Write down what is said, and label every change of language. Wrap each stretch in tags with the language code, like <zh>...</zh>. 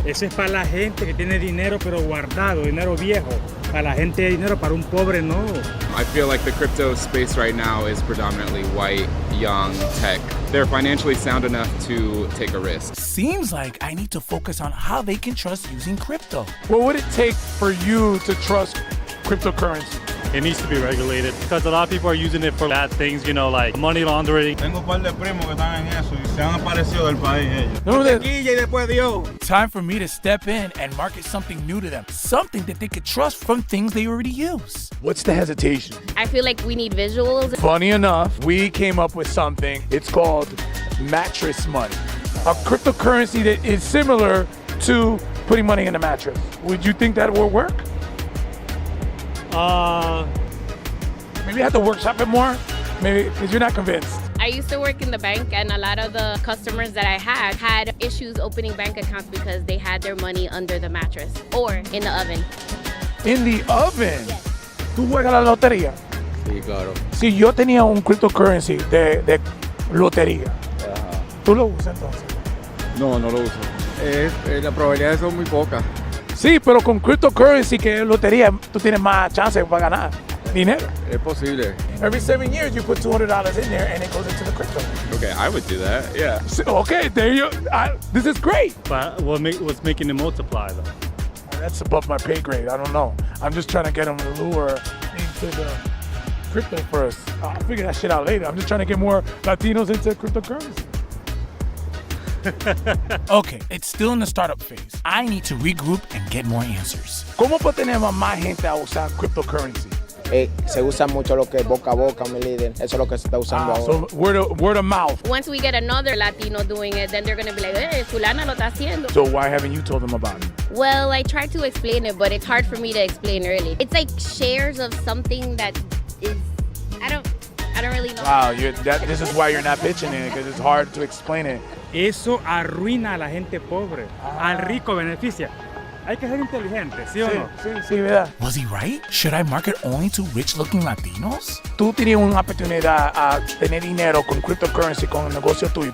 <es>Eso es para la gente que tiene dinero pero guardado, dinero viejo. Para la gente de dinero, para un pobre no.</es> <en>I feel like the crypto space right now is predominantly white, young, tech. They're financially sound enough to take a risk. Seems like I need to focus on how they can trust using crypto. What would it take for you to trust cryptocurrency? It needs to be regulated because a lot of people are using it for bad things, you know, like money laundering.</en> <es>Tengo un par de primos que están en eso y se han aparecido del país ellos. No, Tequilla y después Dios.</es> <en>Time for me to step in and market something new to them. Something that they could trust from things they already use. What's the hesitation? I feel like we need visuals. Funny enough, we came up with something. It's called mattress money. A cryptocurrency that is similar to putting money in a mattress. Would you think that will work? Maybe I have to workshop it more. Maybe because you're not convinced. I used to work in the bank, and a lot of the customers that I had issues opening bank accounts because they had their money under the mattress or in the oven. In the oven?</en> <es>¿Tú juegas la lotería? Sí, claro. Si yo tenía un cryptocurrency de lotería, Ajá. ¿tú lo usas entonces? No, no lo uso. Las probabilidades son muy pocas. Sí, pero con cryptocurrency que es lotería, tú tienes más chance para ganar dinero. Es posible.</es> <en>Every 7 years, you put $200 in there and it goes into the crypto. Okay, I would do that, yeah. So, okay, there you. This is great. But what's making it multiply though? That's above my pay grade. I don't know. I'm just trying to get them to lure into the crypto first. I'll figure that shit out later. I'm just trying to get more Latinos into cryptocurrency. Okay, it's still in the startup phase. I need to regroup and get more answers.</en> <es>¿Cómo tenemos más gente a usar cryptocurrency? Se usa mucho lo que es boca a boca, mi líder. Eso es lo que se está usando ahora.</es> <en>So word of mouth. Once we get another Latino doing it, then they're going to be like, hey, fulana lo está haciendo. So why haven't you told them about it? Well, I tried to explain it, but it's hard for me to explain really. It's like shares of something that is, I don't really know. Wow, this is why you're not pitching it, because it's hard to explain it.</en> <es>Eso arruina a la gente pobre. Al rico beneficia. Hay que ser inteligente, ¿sí o no? Sí, verdad.</es> <en>Was he right? Should I market only to rich-looking Latinos?</en> <es>Tú tienes una oportunidad a tener dinero con cryptocurrency, con el negocio tuyo.</es>